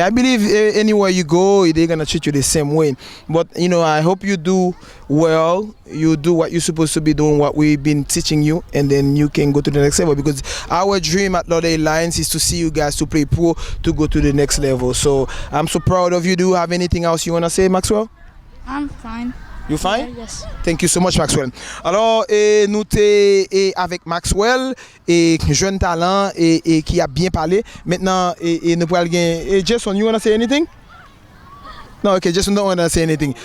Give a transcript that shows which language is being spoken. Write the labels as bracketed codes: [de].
[en] I believe anywhere you go, they're going to treat you the same way. But, I hope you do well. You do what you're supposed to be doing, what we've been teaching you, and then you can go to the next level. Because our dream at Lauderdale Lions is to see you guys to play pro, to go to the next level. So I'm so proud of you. Do you have anything else you want to say, Maxwell? I'm fine. You fine? Yeah, yes. Thank you so much, Maxwell. [fr] Alors, nous sommes avec Maxwell, jeune talent qui a bien parlé. Maintenant, nous pourrons gagner. [en] Jason, you want to say anything? No, okay, Jason don't want to say anything.